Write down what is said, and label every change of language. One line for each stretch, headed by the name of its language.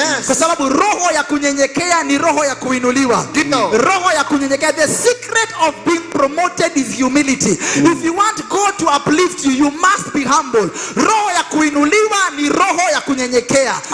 Swahili: Kwa sababu roho ya kunyenyekea ni roho ya kuinuliwa. Roho ya kunyenyekea,
English: the secret of being promoted is humility. If you want God to uplift you, you must be humble.
Swahili: Roho ya kuinuliwa ni roho ya kunyenyekea.